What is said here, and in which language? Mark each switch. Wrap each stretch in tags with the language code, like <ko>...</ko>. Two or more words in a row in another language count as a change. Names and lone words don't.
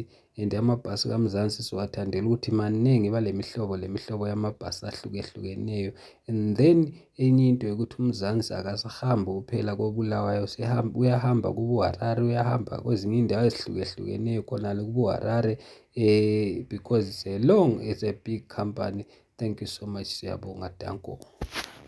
<zu>And amabhasi kaMzansi siwathandela ukuthi maningi bale mihlobo yamabhasi ahlukehlukeneyo.</zu> <en>And then</en> <zu>enye into ukuthi uMzansi akasahambi kuphela koBulawayo, uyahamba kuboHarare, uyahamba kwezinye indawo ezihlukehlukeneyo khonale kuboHarare</zu> <en>because it's a big company. Thank you so much.</en> <zu>Siyabonga, danko.</zu>